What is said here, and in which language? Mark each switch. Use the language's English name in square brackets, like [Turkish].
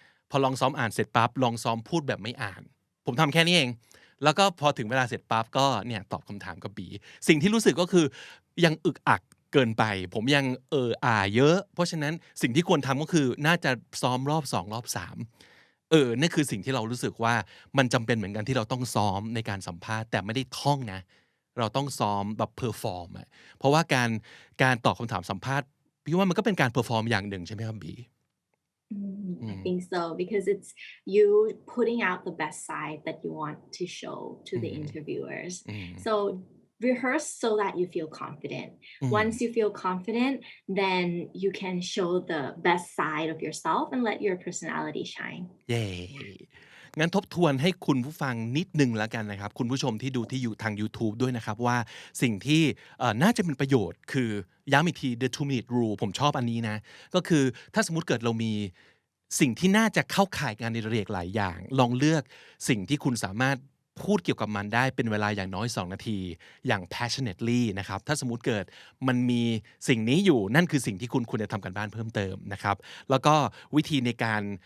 [Thai] พอลองซ้อมอ่านเสร็จปั๊บลองซ้อมพูดแบบไม่อ่านผมทำแค่นี้เองแล้วก็พอถึงเวลาเสร็จปั๊บก็เนี่ยตอบคำถามกับบีสิ่งที่รู้สึกก็คือยังอึกอักเกินไปผมยังเยอะเพราะฉะนั้นสิ่งที่ควรทำก็คือน่าจะซ้อมรอบ2รอบ3 นั่นคือสิ่งที่เรารู้สึกว่ามันจำเป็นเหมือนกันที่เราต้องซ้อมในการสัมภาษณ์แต่ไม่ได้ท่องนะเราต้องซ้อมแบบเพอร์ฟอร์มเพราะว่าการตอบคำถามสัมภาษณ์พี่ว่ามันก็เป็นการเพอร์ฟอร์มอย่างหนึ่งใช่ไหมครับบี [English] I อืม think so because it's you putting out the best side that you want to show to อื the ม interviewers. อืม So rehearse so that you feel confident. อืม Once you feel confident, then you can show the best side of yourself and let your personality shine. [Thai] เย้งั้นทบทวนให้คุณผู้ฟังนิดหนึ่งแล้วกันนะครับคุณผู้ชมที่ดูที่อยู่ทางยูทูบด้วยนะครับว่าสิ่งที่น่าจะเป็นประโยชน์คือย้ำอีกที [English] the 2 minute rule [Thai] ผมชอบอันนี้นะก็คือถ้าสมมุติเกิดเรามี สิ่งที่น่าจะเข้าข่ายงานอดิเรกหลายอย่างลองเลือกสิ่งที่คุณสามารถพูดเกี่ยวกับมันได้เป็นเวลาอย่างน้อย2นาทีอย่าง passionately นะครับถ้าสมมุติเกิดมันมีสิ่งนี้อยู่นั่นคือสิ่งที่คุณควรจะทำกันบ้านเพิ่มเติมนะครับแล้วก็วิธีในการ